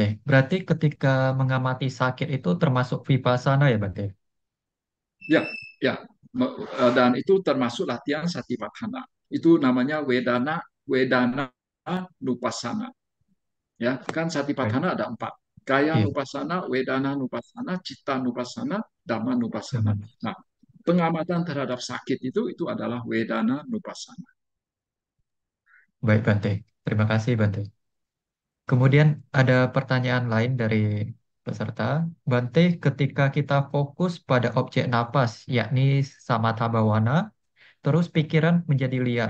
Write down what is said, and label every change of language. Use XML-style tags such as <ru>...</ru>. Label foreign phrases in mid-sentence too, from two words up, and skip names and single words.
<id>Berarti ketika mengamati sakit itu termasuk vipassana ya Bante? Ya, ya. Dan itu termasuk latihan satipatthana. Itu namanya</id> <pi>wedana nupassana.</pi> <id>Ya, kan Baik. satipatthana ada 4. Kaya Iya,</id> <pi>nupassana, wedana nupassana, citta nupassana, dhamma nupassana.</pi> <id>teman. Nah, pengamatan terhadap sakit itu adalah</id> <pi>wedana nupassana.</pi> <id>Baik Bante. Terima kasih Bante. Kemudian ada pertanyaan lain dari peserta. Bante, ketika kita fokus pada objek napas, yakni</id> <pi>samatha bhavana,</pi> <id>terus pikiran menjadi liar.</id>